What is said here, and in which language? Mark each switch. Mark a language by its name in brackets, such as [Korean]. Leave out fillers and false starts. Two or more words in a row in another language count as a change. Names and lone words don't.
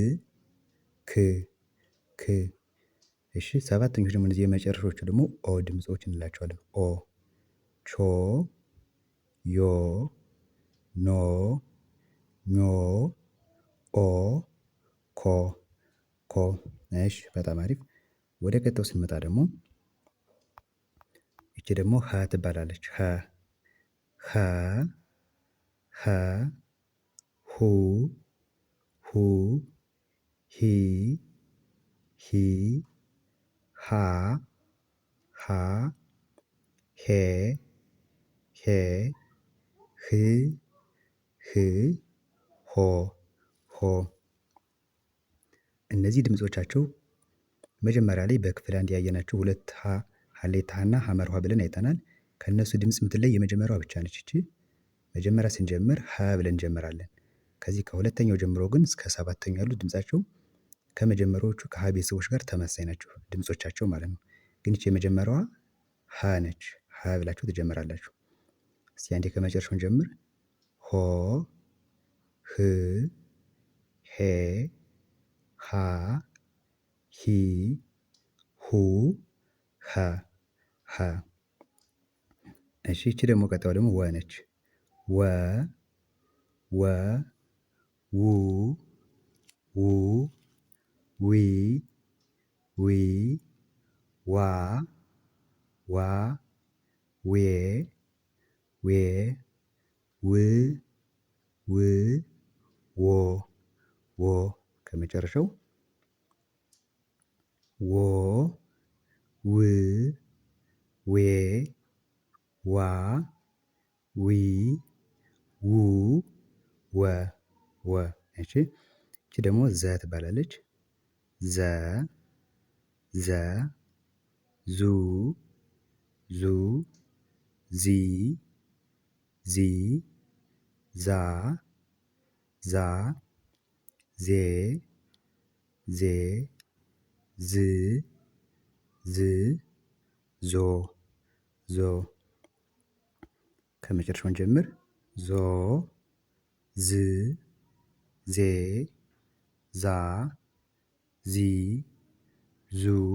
[Amharic] ክ እሺ ሰባተኞች ደግሞ እነዚህ የመጨረሻዎቹ ደግሞ ድምጾች እንላቸዋለን። ቾ ዮ ኖ ኞ ኦ ኮ እሺ በጣም አሪፍ። ወደ ቀጣዩ ስንመጣ ደግሞ ይቺ ደግሞ ትባላለች። ኸ ሁ ሂ ሂ ሃ ሄ ህ ሆ እነዚህ ድምጾቻቸው መጀመሪያ ላይ በክፍል አንድ ያየናቸው ሁለት ሀሌታ እና ሀመርኋ ብለን አይተናል። ከእነሱ ድምጽ የምትለይ የመጀመሪያዋ ብቻ ነች ይቺ። መጀመሪያ ስንጀምር ብለን እንጀምራለን። ከዚህ ከሁለተኛው ጀምሮ ግን እስከ ሰባተኛው ያሉት ድምጻቸው ከመጀመሪያዎቹ ከሀ ቤተሰቦች ጋር ተመሳሳይ ናቸው ድምጾቻቸው ማለት ነው። ግን ይቺ የመጀመሪያዋ ነች። ብላችሁ ትጀምራላችሁ። እስቲ አንዴ ከመጨረሻው እንጀምር። ሆ ህ ሄ ሃ ሂ ሁ ኸ እሺ ይቺ ደግሞ ቀጣዩ ደግሞ ነች። ወ ው ዊ ዋ ዌ ዎ ከመጨረሻው ዎ ው ዌ ዋ ዊ ው ወ እሺ ይቺ ደግሞ ትባላለች። ዘ ዙ ዚ ዛ ዜ ዝ ዞ ከመጨረሻው እንጀምር። ዞ ዝ ዜ ዛ ዚ ዙ